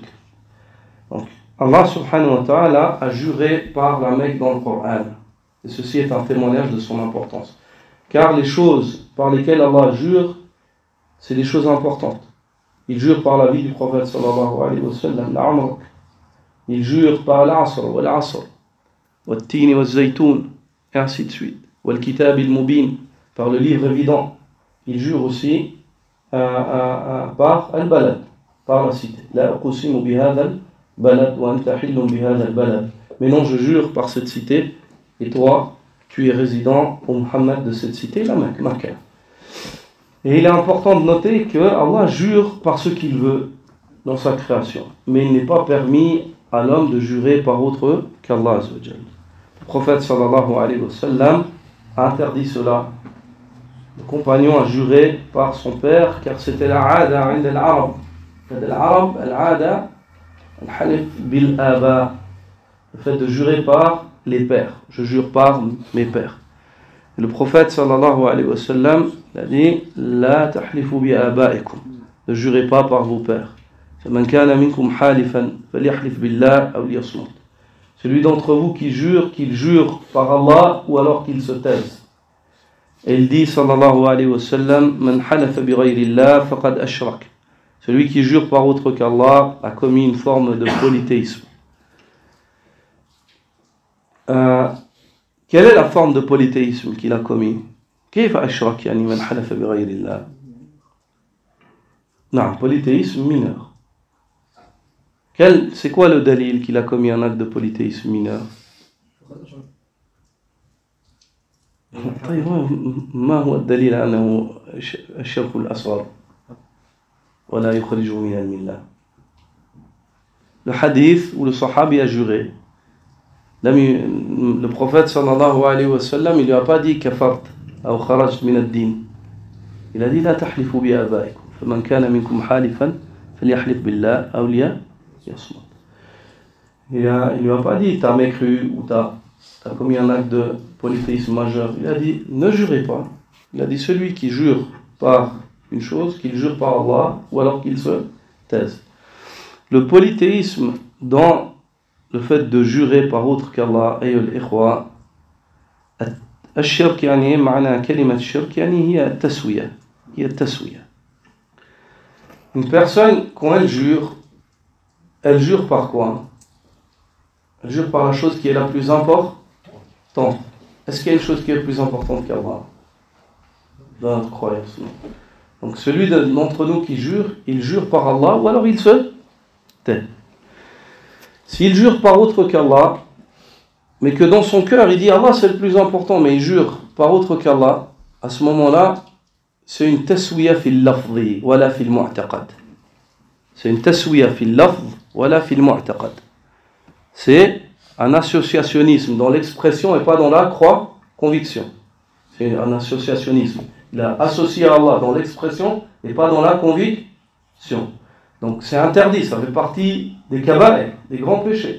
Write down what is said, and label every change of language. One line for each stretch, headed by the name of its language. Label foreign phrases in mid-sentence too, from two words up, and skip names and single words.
French: Donc, Allah
Arabic: سبحانه وتعالى
French: a juré par la Mecque dans le Coran. Et ceci est un témoignage de son importance. Car les choses par lesquelles Allah jure, c'est des choses importantes. Il jure par la vie du prophète
Arabic: صلى الله عليه وسلم,
French: l'Amr. Il jure par l'Asr,
Arabic: والعصر والتين,
French: wal-Zaytoun, et ainsi de suite.
Arabic: والكتاب المبين,
French: par le livre évident. Il jure aussi par al-Balad, par la cité.
Arabic: لا أقسم بهذا البلد وأنت حل بهذا البلد.
French: Mais non, je jure par cette cité, et toi, tu es résident au Muhammad de cette cité, la Mecque, Makkah. Et il est important de noter que Allah jure par ce qu'il veut dans sa création. Mais il n'est pas permis à l'homme de jurer par autre qu'Allah Azzawajal. Le prophète
Arabic: صلى الله عليه وسلم
French: a interdit cela. Le compagnon a juré par son père, car c'était la
Arabic: عادة عند العرب. العرب العادة الحلف بالآباء.
French: Le fait de jurer par les pères. Je jure par mes pères. Et le prophète
Arabic: صلى الله عليه وسلم
French: a dit
Arabic: لا تحلفوا بآبائكم.
French: Ne jurez pas par vos pères.
Arabic: فمن كان منكم حالفا فليحلف بالله أو ليصمت.
French: Celui d'entre vous qui jure, qu'il jure par Allah ou alors qu'il se taise. Et il dit
Arabic: صلى الله عليه وسلم من حلف بغير الله فقد أشرك.
French: Celui qui jure par autre qu'Allah a commis une forme de polythéisme. Quelle est la forme de polythéisme qu'il a commis?
Arabic: كيف أشرك يعني من حلف بغير الله؟
French: Non, polythéisme mineur. C'est quoi le dalil qu'il a commis un acte de polythéisme mineur?
Arabic: طيب ما هو الدليل أنه الشرك الأصغر ولا يخرجه من الملة؟
French: Le hadith où le sahabi a juré. Le prophète
Arabic: صلى الله عليه وسلم,
French: il lui a pas dit kafart ou
Arabic: خرجت من الدين.
French: Il a dit
Arabic: لا تحلفوا بآبائكم. فمن كان منكم حالفا فليحلف بالله أو ليصمت.
French: Il lui a pas dit t'as mécru ou t'as commis un acte de polythéisme majeur. Il a dit ne jurez pas. Il a dit celui qui jure par une chose, qu'il jure par Allah ou alors qu'il se taise. Le polythéisme dans le fait de jurer par autre qu'Allah,
Arabic: أيها الإخوة الشرك يعني معنى كلمة الشرك يعني هي التسوية هي التسوية.
French: Une personne, quand elle jure par quoi? Elle jure par la chose qui est la plus importante. Est-ce qu'il y a une chose qui est plus importante qu'Allah dans notre croyance? Non. Donc celui d'entre nous qui jure, il jure par Allah ou alors il se tait. S'il jure par autre qu'Allah, mais que dans son cœur il dit Allah c'est le plus important, mais il jure par autre qu'Allah, à ce moment-là, c'est une
Arabic: تسوية في اللفظ ولا في المعتقد.
French: C'est une
Arabic: تسوية في اللفظ ولا في المعتقد.
French: C'est un associationnisme dans l'expression et pas dans la conviction. C'est un associationnisme. Il a associé Allah dans l'expression et pas dans la conviction. Donc c'est interdit, ça fait partie des kaba'ir, des grands péchés.